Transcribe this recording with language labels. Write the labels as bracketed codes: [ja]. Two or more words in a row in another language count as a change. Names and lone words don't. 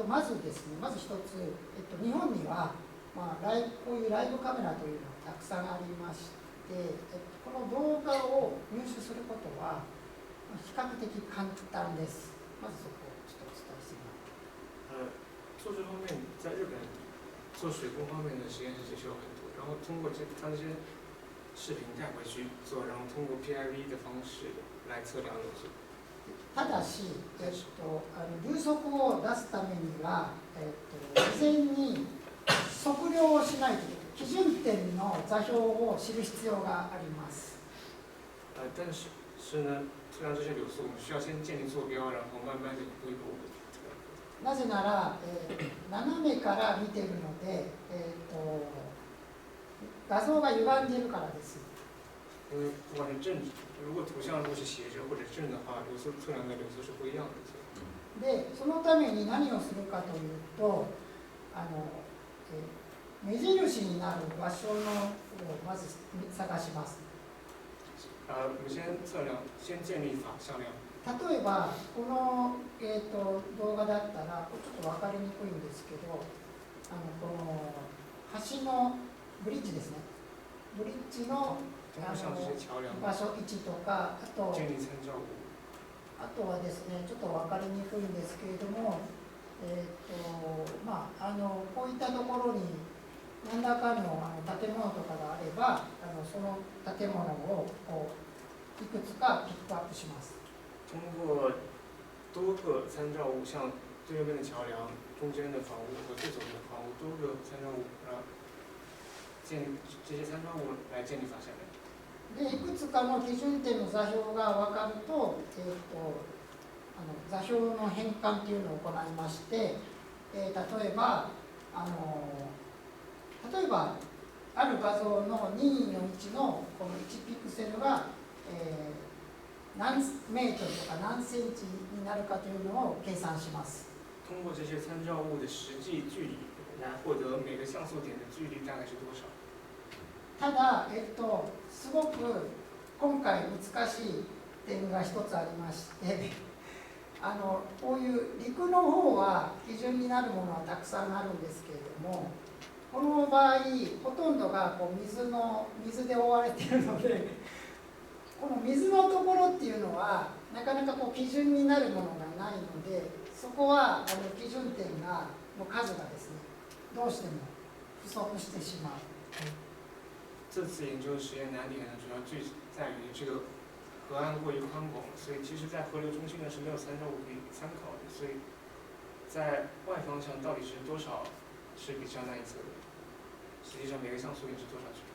[ja] まずですね、まず一つ、日本には、こういうライブカメラというのがたくさんありまして、この動画を入手することは比較的簡単です。まずそこをちょっとお伝えしてみます。 [zh] 做这方面，在日本做水工方面的实验室其实有很多，然后通过它这些视频带回去做，然后通过 PIV 的方式来测量流速。 [ja] ただし、流速を出すためには、事前に測量をしないといけない。基準点の座標を知る必要があります。 [zh] 但是呢，测量这些流速，我们需要先建立坐标，然后慢慢的一步一步。 [ja] なぜなら、斜めから見ているので、画像が歪んでいるからです。 [zh] 不管是正，如果图像如果是斜着或者正的话，流速测量的流速是不一样的。 [ja] で、そのために何をするかというと、目印になる場所のをまず探します。 [zh] 我们先测量，先建立法向量。 [ja] 例えばこの、動画だったらちょっと分かりにくいんですけど、この橋のブリッジですね。ブリッジの場所位置とか、あとはですね、ちょっと分かりにくいんですけれども、こういったところに何らかの建物とかがあれば、その建物をいくつかピックアップします。 [zh] 通过多个参照物，像对右边的桥梁、中间的房屋和最左边的房屋，多个参照物，然后建立这些参照物来建立法向量。 [ja] でいくつかの基準点の座標が分かると、座標の変換というのを行いまして、例えばある画像の任意の位置のこの1ピクセルが、何メートルとか何センチになるかというのを計算します。 [zh] 通过这些参照物的实际距离来获得每个像素点的距离大概是多少。 [ja] ただ、すごく今回難しい点が一つありましてこういう陸の方は基準になるものはたくさんあるんですけれども、この場合ほとんどがこう水で覆われているので、この水のところっていうのはなかなかこう基準になるものがないので、そこは基準点の数がですね、どうしても不足してしまう。 [zh] 这次研究实验难点呢，主要在于这个河岸过于宽广，所以其实在河流中心呢是没有参照物可以参考的，所以在外方向到底是多少是比较难以测的。实际上每个像素点是多少去